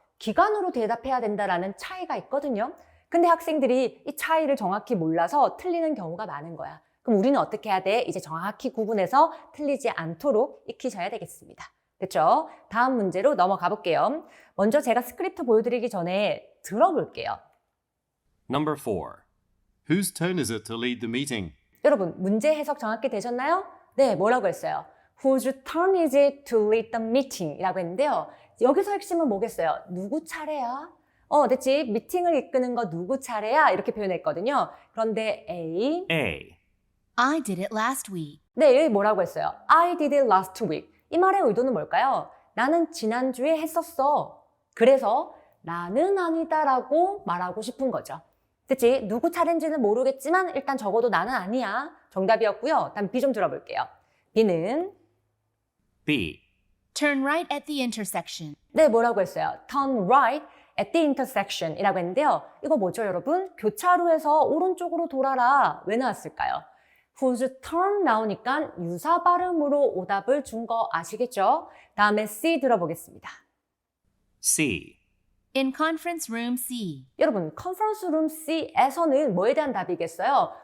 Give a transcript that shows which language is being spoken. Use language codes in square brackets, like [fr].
[ko] 기간으로 대답해야 된다라는 차이가 있거든요. 근데 학생들이 이 차이를 정확히 몰라서 틀리는 경우가 많은 거야. 그럼 우리는 어떻게 해야 돼? 이제 정확히 구분해서 틀리지 않도록 익히셔야 되겠습니다. 됐죠? 다음 문제로 넘어가 볼게요. 먼저 제가 스크립트 보여드리기 전에 들어볼게요. [en] Number 4. Whose turn is it to lead the meeting? [ko] 여러분, 문제 해석 정확히 되셨나요? 네, 뭐라고 했어요? [en] Whose turn is it to lead the meeting? [ko] 이라고 했는데요. 여기서 핵심은 뭐겠어요? 누구 차례야? 됐지? 미팅을 이끄는 거 누구 차례야? 이렇게 표현했거든요. 그런데 A. [en] A. I did it last week. [ko] 네, 여기 뭐라고 했어요? [en] I did it last week. [ko] 이 말의 의도는 뭘까요? 나는 지난주에 했었어. 그래서 나는 아니다라고 말하고 싶은 거죠. 그치? 누구 차례인지는 모르겠지만 일단 적어도 나는 아니야. 정답이었고요. 다음 B 좀 들어볼게요. B는 [en] B. Turn right at the intersection. [ko] 네, 뭐라고 했어요? [en] Turn right at the intersection [ko] 이라고 했는데요. 이거 뭐죠, 여러분? 교차로에서 오른쪽으로 돌아라. 왜 나왔을까요? [en] whose turn [ko] 나오니까 유사 발음으로 오답을 준 거 아시겠죠? 다음에 C 들어보겠습니다. [en] C. In conference room C. [ko] 여러분, 컨퍼런스 룸 C에서는 뭐에 대한 답이겠어요?